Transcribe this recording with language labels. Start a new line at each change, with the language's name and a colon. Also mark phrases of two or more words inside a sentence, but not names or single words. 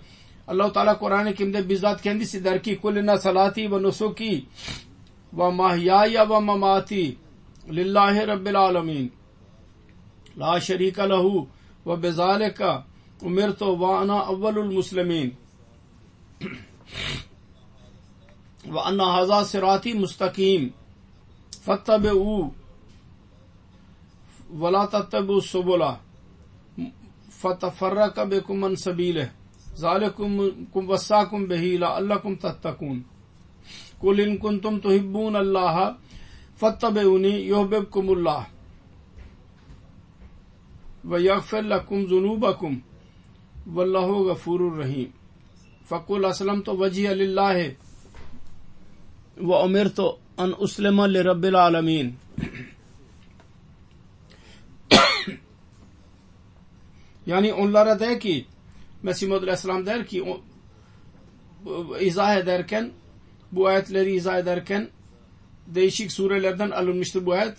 Turkish: Allah-u Teala Kur'an-ı Kerim'de bizzat kendisi der ki
Arabic: قل إن صلاتي ونسكي ومحياي ومماتي لله رب العالمين لا شريك له وبذلك أمرت وأنا أول المسلمين وأن هذا صراطي مستقيما فاتبعوه ولا تتبعوا السبل فتفرق بكم عن سبيله ذلكم وصاكم به لعلكم تتقون قل إن كنتم تحبون الله فاتبعوني يحببكم الله ويغفر لكم ذنوبكم والله غفور رحيم فقل أسلمت وجهي لله وأمرت أن أسلم لرب العالمين.
Turkish: Yani onlara der ki Mesih Maud Aleyhisselam der ki izah ederken, bu ayetleri izah ederken değişik surelerden alınmıştır bu ayet.